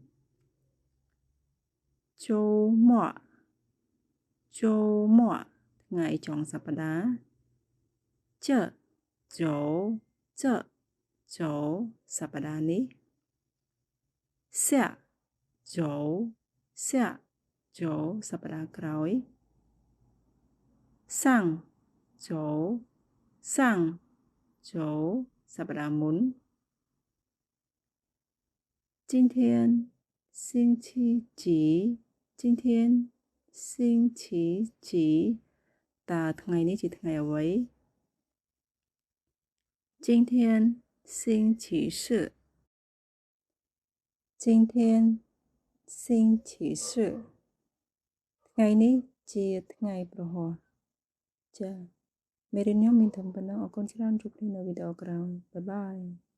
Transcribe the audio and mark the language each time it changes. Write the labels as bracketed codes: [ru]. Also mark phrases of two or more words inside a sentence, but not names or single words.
[km] 周末ថ្ងៃចុងសប្តាហ៍这周សប្តាហ៍នេះ下周សប្តាហ៍ក្រោយ上 [zh] 周 [km] សប្តាហ៍មុន [zh] 今天星期几今天星期几 [km] តើថ្ងៃនេះជាថ្ងៃអ្វី [zh] 今天星期四今天星期四 [km] ថ្ងៃនេះជាថ្ងៃព្រហស្បតិ៍ចា៎មេរៀនខ្ញុំមានតែប៉ុណ្ណឹងអរគុណច្រើនជួបគ្នានៅវីដេអូក្រោយបាយបាយ